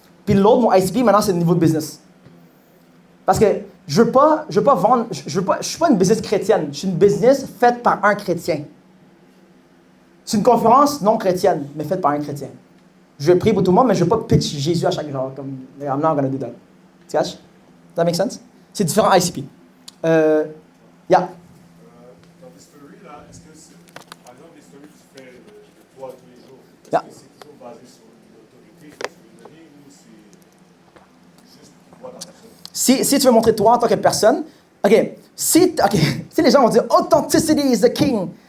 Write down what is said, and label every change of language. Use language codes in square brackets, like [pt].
[fr] Puis l'autre, mon ICP, maintenant, c'est le niveau de business. Parce que je veux pas vendre, je suis pas une business chrétienne. Je suis une business faite par un chrétien. C'est une conférence non chrétienne, mais faite par un chrétien. Je vais prier pour tout le monde, mais je ne veux pas pitch Jésus à chaque jour. [en] Comme, I'm not gonna do that. [fr] Tu catch? [en] Does that make sense? [fr] C'est différent ICP. Yeah. Dans les stories, là, est-ce que c'est, par exemple, les stories que tu fais de toi tous les jours, est-ce Est-ce [en] Yeah. [fr] que c'est toujours basé sur l'autorité que tu veux donner ou c'est juste toi dans la personne? Si tu veux montrer toi en tant que personne, si les gens vont dire [en] authenticity is the king.